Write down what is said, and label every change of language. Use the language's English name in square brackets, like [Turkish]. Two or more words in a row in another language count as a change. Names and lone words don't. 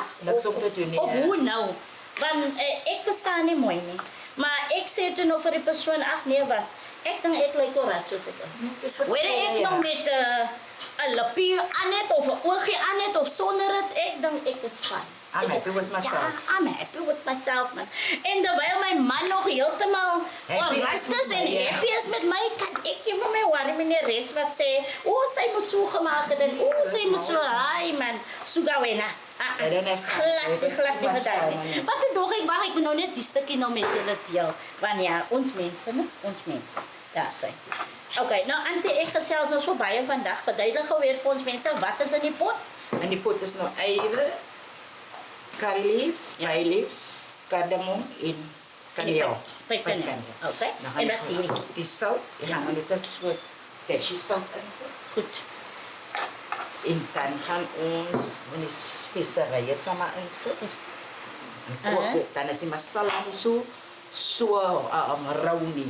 [Afrikaans] Niks om te doen nie. Of hoe nou? Want ek verstaan nie mooi nie. Maar ek sê toe nou vir die persoon, ag nee wat, ek dink ek lyk orat soos ek is. Wanneer ek nou met 'n lippie aan het of 'n oogie aan het of sonder dit, ek dink ek is fyn. [English] I'm happy with myself. Ja, I'm happy with myself man. [Afrikaans] En terwyl my man nog heeltemal rustig en happy is met my, kan ek nie vir my worry met die res wat sê, sy moet so gemaak het en sy moet so, hi man, so gawena. [English] I don't have time. [Afrikaans] Glad nie gedaan nie. Maar toe dog ek, ek moet nou net die stukkie nou met julle deel. Want ja, ons mense, né? Ons mense. Daar sê. Okay, nou Antie, ek gesels nou so baie vandag. Verduidelik gou weer vir ons mense, wat is in die pot? En die pot is nou eiere, [English] curry leaves, bay leaves, cardamom [Afrikaans] en kaneel. Kaneel. Okay. En wat sê jy? Die sout, jy gaan net 'n soort dashi sout insit. Goed. En dan gaan ons die speserye samen insit. En kook dit. Dan is die masala nie so rauw nie.